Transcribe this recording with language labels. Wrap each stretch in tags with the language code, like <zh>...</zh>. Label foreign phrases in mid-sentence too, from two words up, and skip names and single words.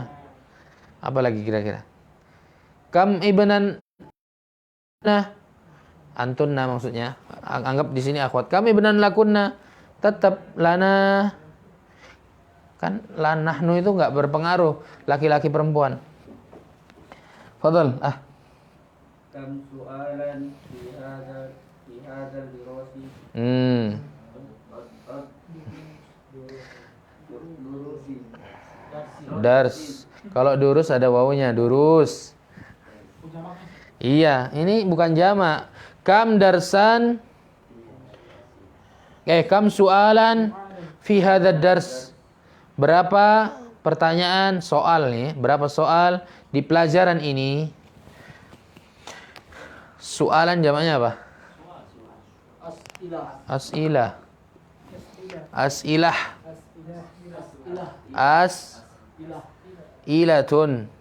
<id>Apa lagi kira-kira?</id> <ar>Kam ibnan antunna maksudnya.</ar> <id>Anggap di sini akhwat.</id> <ar>Kami benan lakunna.</ar> <id>Tetap lana. Kan lanahnu itu enggak berpengaruh laki-laki perempuan.</id> <ar>Fadhal. Kam su'alan fi hadzal dirasi. Dars.</ar> <id>Kalau durus ada wawunya, durus. Iya, ini bukan jamak.</id> <ar>Kam darsan. Kam su'alan fi hadzal dars.</ar> <id>Berapa pertanyaan soal nih? Berapa soal di pelajaran ini? Soalan jamaknya apa? As'ilah.</id> <ar>As'ilatun.</ar>